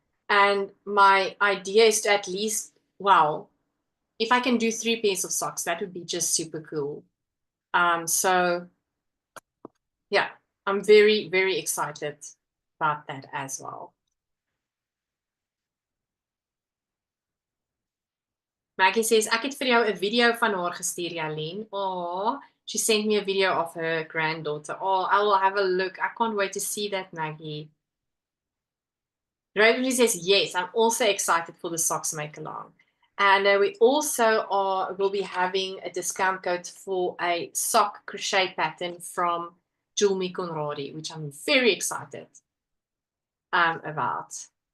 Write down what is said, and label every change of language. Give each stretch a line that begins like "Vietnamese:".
English: And my idea is to at least, well, if I can do 3 pairs of socks, that would be just super cool. So yeah, I'm very, very excited about that as well. Maggie says,
Afrikaans: ek het vir jou 'n video van haar gestuur, Jalene.
English: Oh, she sent me a video of her granddaughter. Oh, I will have a look. I can't wait to see that, Maggie. Ravelry says, yes, I'm also excited for the socks make along. And we also will be having a discount code for a sock crochet pattern from Julmi Conradi, which I'm very excited about.